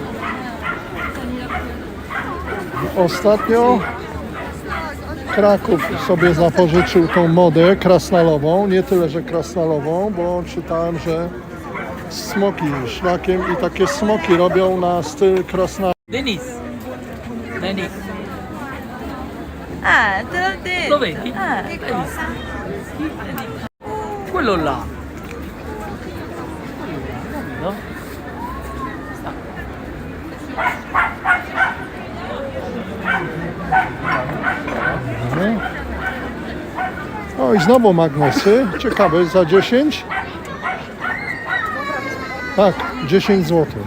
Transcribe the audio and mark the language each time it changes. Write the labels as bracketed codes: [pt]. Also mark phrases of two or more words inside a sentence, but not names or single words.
[pl] Ostatnio Kraków sobie zapożyczył tą modę krasnalową. Nie tyle, że krasnalową, bo czytałem, że smoki szlakiem i takie smoki robią na styl krasnal. Denis. Denis. [it] Ah, te l'ho detto. Lo vedi? Ah, Hai visto? Quello là. No? [pl] O, i znowu magnesy. Ciekawe, za 10? Tak, 10 zł.